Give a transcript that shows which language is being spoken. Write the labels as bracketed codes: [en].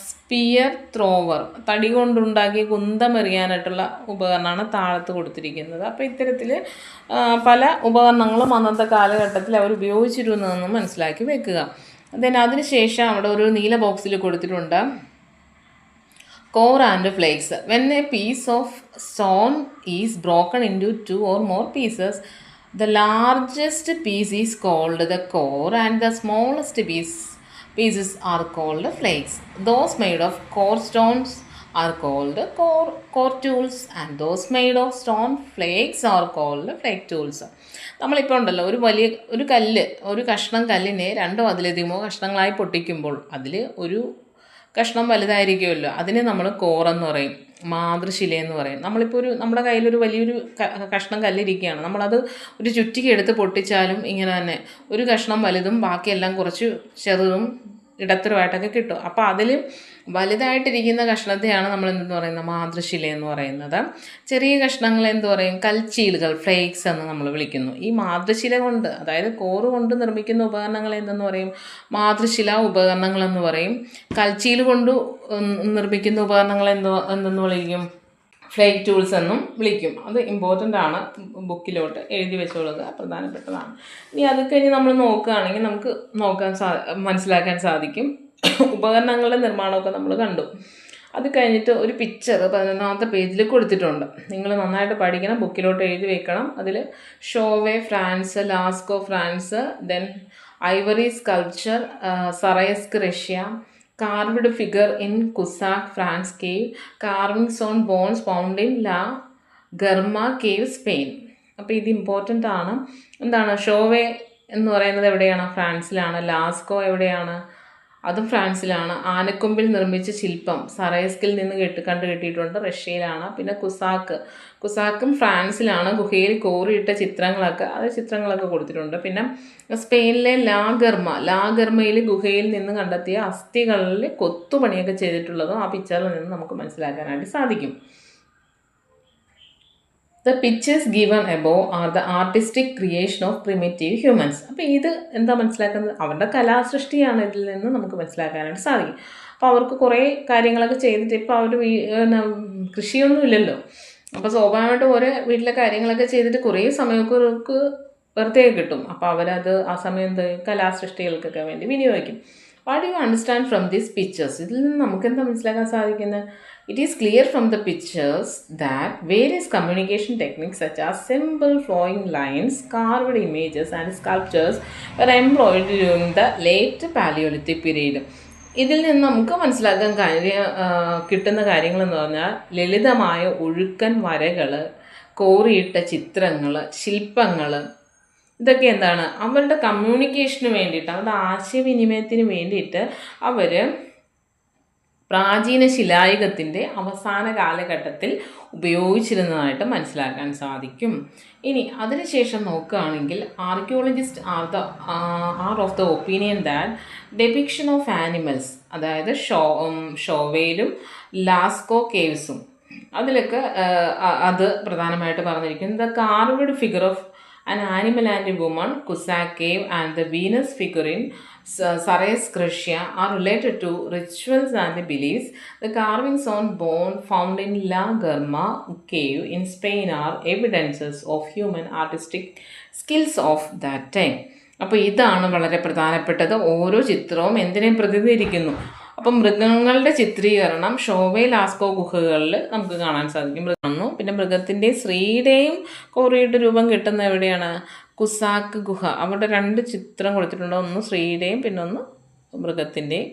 [ml] Sphere thrower, തടി കൊണ്ടുണ്ടാക്കിയ കുന്തമെറിയാനായിട്ടുള്ള ഉപകരണമാണ് താഴത്ത് കൊടുത്തിരിക്കുന്നത്. അപ്പോൾ ഇത്തരത്തിൽ പല ഉപകരണങ്ങളും അന്നത്തെ കാലഘട്ടത്തിൽ അവർ ഉപയോഗിച്ചിരുന്നതെന്ന് മനസ്സിലാക്കി വെക്കുക. അതിനുശേഷം അവിടെ ഒരു നീല ബോക്സിൽ കൊടുത്തിട്ടുണ്ട് [en] core and flakes. When a piece of stone is broken into 2 or more pieces, the largest piece is called the core and the smallest pieces are called flakes. Those made of core stones are called core tools and those made of stone flakes are called flake tools. [ml] നമ്മളിപ്പോൾ ഉണ്ടല്ലോ ഒരു കഷ്ണം കല്ലിനെ രണ്ടോ അതിലധികമോ കഷ്ണങ്ങളായി പൊട്ടിക്കുമ്പോൾ അതിൽ ഒരു കഷ്ണം വലുതായിരിക്കുമല്ലോ, അതിനെ നമ്മൾ കോറെന്ന് പറയും, മാതൃശിലയെന്ന് പറയും. നമ്മളിപ്പോൾ നമ്മുടെ കയ്യിലൊരു വലിയൊരു കഷ്ണം കല്ലിരിക്കുകയാണ്, നമ്മളത് ഒരു ചുറ്റിക എടുത്ത് പൊട്ടിച്ചാലും ഇങ്ങനെ തന്നെ ഒരു കഷ്ണം വലുതും ബാക്കിയെല്ലാം കുറച്ച് ചെറുതും ഇടത്തരമായിട്ടൊക്കെ കിട്ടും. അപ്പോൾ അതിൽ വലുതായിട്ടിരിക്കുന്ന കഷ്ണത്തെയാണ് നമ്മൾ എന്തെന്ന് പറയുന്നത്, മാതൃശില എന്ന് പറയുന്നത്. ചെറിയ കഷ്ണങ്ങൾ എന്ത് പറയും, കൽച്ചീലുകൾ, ഫ്ലേക്സ് എന്ന് നമ്മൾ വിളിക്കുന്നു. ഈ മാതൃശില കൊണ്ട്, അതായത് കോറ് കൊണ്ട് നിർമ്മിക്കുന്ന ഉപകരണങ്ങൾ എന്തെന്ന് പറയും, മാതൃശില ഉപകരണങ്ങളെന്ന് പറയും. കൽച്ചീൽ കൊണ്ട് നിർമ്മിക്കുന്ന ഉപകരണങ്ങൾ എന്തെന്ന് വിളിക്കും, ഫ്ലേക്ക് ടൂൾസ് എന്നും വിളിക്കും. അത് ഇമ്പോർട്ടൻ്റ് ആണ്, ബുക്കിലോട്ട് എഴുതി വെച്ചോളുക, പ്രധാനപ്പെട്ടതാണ്. ഇനി അത് കഴിഞ്ഞ് നമ്മൾ നോക്കുകയാണെങ്കിൽ നമുക്ക് മനസ്സിലാക്കാൻ സാധിക്കും. ഉപകരണങ്ങളുടെ നിർമ്മാണമൊക്കെ നമ്മൾ കണ്ടു. അത് കഴിഞ്ഞിട്ട് ഒരു പിക്ചർ 11ാമത്തെ പേജിൽ കൊടുത്തിട്ടുണ്ട്. നിങ്ങൾ നന്നായിട്ട് പഠിക്കണം, ബുക്കിലോട്ട് എഴുതി വെക്കണം. [en] അതിൽ Chauvet France, Lascaux France, then ivory sculpture, Saraysk Russia, carved figure in Cossack France cave, carvings on bones found in La Garma cave, Spain. [ml] അപ്പോൾ ഇത് ഇമ്പോർട്ടൻ്റ് ആണ്. എന്താണ് ഷോവേ എന്ന് പറയുന്നത് എവിടെയാണ്, ഫ്രാൻസിലാണ്. ലാസ്കോ എവിടെയാണ്, അതും ഫ്രാൻസിലാണ്. ആനക്കൊമ്പിൽ നിർമ്മിച്ച ശില്പം സറയസ്കിൽ നിന്ന് കണ്ടുകിട്ടിയിട്ടുണ്ട്, റഷ്യയിലാണ്. പിന്നെ കുസാക്കും ഫ്രാൻസിലാണ്. ഗുഹയിൽ കോറിയിട്ട ചിത്രങ്ങളൊക്കെ കൊടുത്തിട്ടുണ്ട്. പിന്നെ സ്പെയിനിലെ ലാഗർമയിൽ ഗുഹയിൽ നിന്ന് കണ്ടെത്തിയ അസ്ഥികളിൽ കൊത്തുപണിയൊക്കെ ചെയ്തിട്ടുള്ളതും ആ പിക്ചറിൽ നിന്ന് നമുക്ക് മനസ്സിലാക്കാനായിട്ട് സാധിക്കും. [en] The pictures given above are the artistic creation of primitive humans. [ml] അപ്പോൾ ഇത് എന്താ മനസ്സിലാക്കുന്നത്, അവരുടെ കലാസൃഷ്ടിയാണ് ഇതിൽ നിന്ന് നമുക്ക് മനസ്സിലാക്കാനായിട്ട് സാധിക്കും. അപ്പോൾ അവർക്ക് കുറേ കാര്യങ്ങളൊക്കെ ചെയ്തിട്ട് ഇപ്പോൾ അവർ കൃഷിയൊന്നും ഇല്ലല്ലോ, അപ്പോൾ സ്വാഭാവികമായിട്ടും ഓരോ വീട്ടിലെ കാര്യങ്ങളൊക്കെ ചെയ്തിട്ട് കുറേ സമയമൊക്കെ വെറുതെ കിട്ടും. അപ്പോൾ അവരത് ആ സമയം കലാസൃഷ്ടികൾക്കൊക്കെ വേണ്ടി വിനിയോഗിക്കും. [en] what you understand from these pictures, [ml] ഇതിൽ നിന്ന് നമുക്ക് എന്താ മനസ്സിലാക്കാൻ സാധിക്കുന്നത്, [en] it is clear from the pictures that various communication techniques such as simple flowing lines, carved images and sculptures were employed during the late Paleolithic period. [ml] ഇതിൽ നിന്ന് നമുക്ക് മനസ്സിലാക്കാൻ കിട്ടുന്ന കാര്യങ്ങളെന്ന് പറഞ്ഞാൽ ലളിതമായ ഒഴുക്കൻ വരകൾ, കോറിയിട്ട ചിത്രങ്ങൾ, ശില്പങ്ങൾ, ഇതൊക്കെ എന്താണ് അവരുടെ കമ്മ്യൂണിക്കേഷന് വേണ്ടിയിട്ട്, അവരുടെ ആശയവിനിമയത്തിന് വേണ്ടിയിട്ട് അവർ പ്രാചീന ശിലായുഗത്തിൻ്റെ അവസാന കാലഘട്ടത്തിൽ ഉപയോഗിച്ചിരുന്നതായിട്ട് മനസ്സിലാക്കാൻ സാധിക്കും. [en] ഇനി അതിനുശേഷം നോക്കുകയാണെങ്കിൽ archaeologist are of the opinion that depiction of animals, [ml] അതായത് ഷോവേലും ലാസ്കോ കേവ്സും അതിലൊക്കെ അത് പ്രധാനമായിട്ട് പറഞ്ഞിരിക്കുന്നത് [en] The carved figure of an animal and a woman, Cossack cave and the Venus figure in Saraysk, Russia are related to rituals and beliefs. The carvings on bone found in La Garma cave in Spain are evidences of human artistic skills of that time. [ml] അപ്പോൾ ഇതാണ് വളരെ പ്രധാനപ്പെട്ടത്. ഓരോ ചിത്രവും എന്തിനെ പ്രതിനിധീകരിക്കുന്നു. അപ്പം മൃഗങ്ങളുടെ ചിത്രീകരണം ഷോവേ ലാസ്കോ ഗുഹകളിൽ നമുക്ക് കാണാൻ സാധിക്കും. പിന്നെ മൃഗത്തിൻ്റെയും സ്ത്രീയുടെയും കോറിയിട്ട് രൂപം കിട്ടുന്ന എവിടെയാണ്, കുസാക്ക് ഗുഹ. അവിടെ 2 ചിത്രം കൊടുത്തിട്ടുണ്ട്, ഒന്ന് സ്ത്രീയുടെയും പിന്നെ ഒന്ന് മൃഗത്തിൻ്റെയും.